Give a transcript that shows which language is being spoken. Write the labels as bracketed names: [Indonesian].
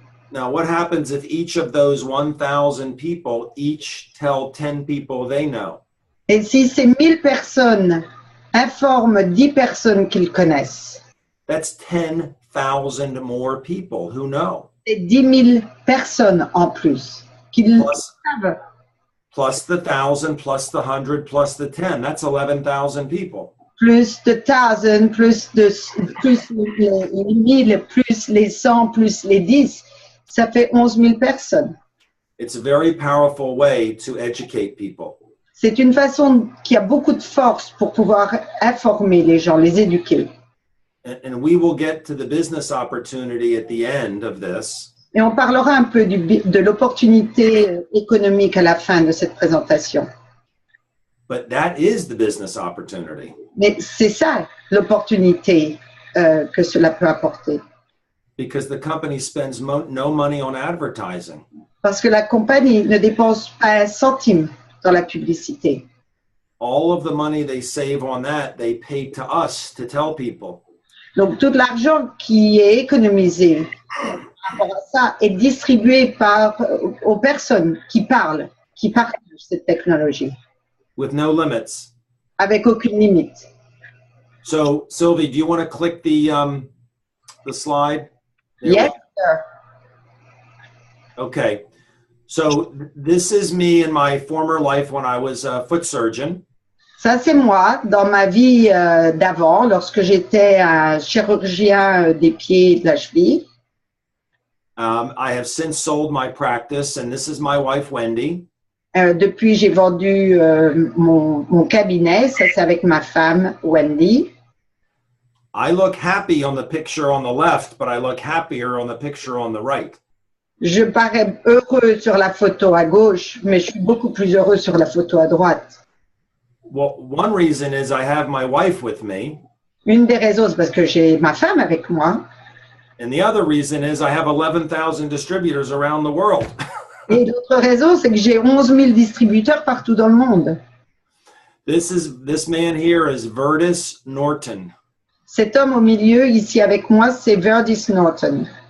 [English] Now, what happens if each of those 1,000 people each tell 10 people they know? [French] Et si ces 1000 personnes informent 10 personnes qu'ils connaissent, [English] That's 10,000 more people who know. [French] c'est 10 000 personnes en plus qu'ils savent. [English] Plus the 1,000, plus the 100, plus the 10. That's 11,000 people. [French] Plus de 1000, plus les 1000, plus les 100, plus les 10, ça fait 11 000 personnes. [English] It's a very powerful way to educate people. [French] C'est une façon qui a beaucoup de force pour pouvoir informer les gens, les éduquer. [English] And we will get to the business opportunity at the end of this. [French] Et on parlera un peu de l'opportunité économique à la fin de cette présentation. [English] But that is the business opportunity. [French] Mais c'est ça l'opportunité que cela peut apporter. [English] Because the company spends no money on advertising. [French] Parce que la compagnie ne dépense pas un centime dans la publicité. [English] All of the money they save on that, they pay to us to tell people. [French] Donc tout l'argent qui est économisé par rapport à ça est distribué aux personnes qui parlent, qui partagent cette technologie. [English] With no limits. [French] Avec aucune limite. [English] So, Sylvie, do you want to click the slide? There Yes, sir. Okay. So this is me in my former life when I was a foot surgeon. [French] Ça, c'est moi, dans ma vie d'avant, lorsque j'étais un chirurgien des pieds et de la cheville. [English] I have since sold my practice, and this is my wife, Wendy. [French] Depuis, j'ai vendu mon cabinet. Ça, c'est avec ma femme, Wendy. [English] I look happy on the picture on the left, but I look happier on the picture on the right. [French] Je parais heureux sur la photo à gauche, mais je suis beaucoup plus heureux sur la photo à droite. [English] Well, one reason is I have my wife with me. [French] Une des raisons, c'est parce que j'ai ma femme avec moi. [English] And the other reason is I have 11,000 distributors around the world. [French] Et l'autre raison, c'est que j'ai 11 000 distributeurs partout dans le monde. [English] This man here is Verdis Norton. [French] Cet homme au milieu, ici avec moi, c'est Verdis Norton.